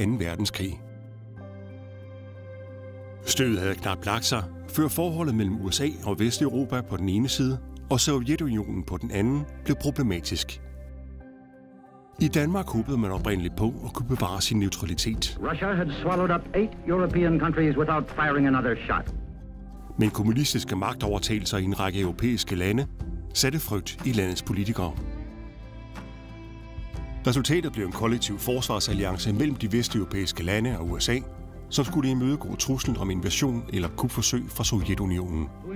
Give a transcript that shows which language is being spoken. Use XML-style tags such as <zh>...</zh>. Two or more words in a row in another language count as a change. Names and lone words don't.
<da>verdenskrig. Stødet havde knap lagt sig, før forholdet mellem USA og Vesteuropa på den ene side og Sovjetunionen på den anden blev problematisk. I Danmark håbede man oprindeligt på at kunne bevare sin neutralitet.</da> <en>Russia had swallowed up 8 European countries without firing another shot.</en> <da>Men kommunistiske magtovertagelser i en række europæiske lande satte frygt i landets politikere. Resultatet blev en kollektiv forsvarsalliance mellem de vesteuropæiske lande og USA, som skulle imødegå truslen om invasion eller kupforsøg fra Sovjetunionen.</da>